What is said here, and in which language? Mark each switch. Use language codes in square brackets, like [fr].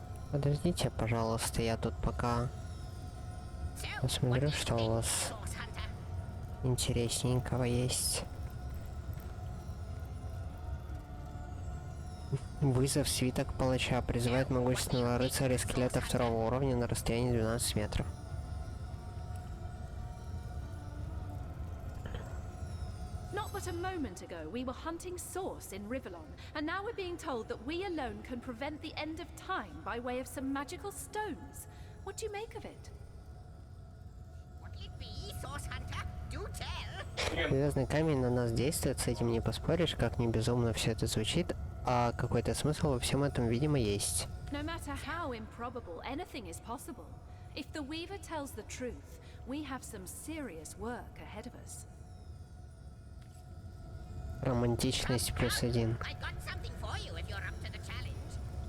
[ru] Подождите, пожалуйста, я тут пока посмотрю, что у вас интересненького есть. Вызов свиток палача призывает могущественного рыцаря скелета второго уровня на расстоянии 12 метров. [en] Not but a moment ago, we were hunting Source in Rivellon, and now we're being told that we alone can prevent the end of time by way of some magical stones. What do you make of it? What'll it be, Source Hunter? Do tell. [ru] Звездный камень на нас действует, с этим не поспоришь, как ни безумно все это звучит, а какой-то смысл во всем этом, видимо, есть. [en] No matter how improbable, anything is possible. If the Weaver tells the truth, we have some serious work ahead of us. [ru] Романтичность +1. [en] I got something for you if you're up to the challenge.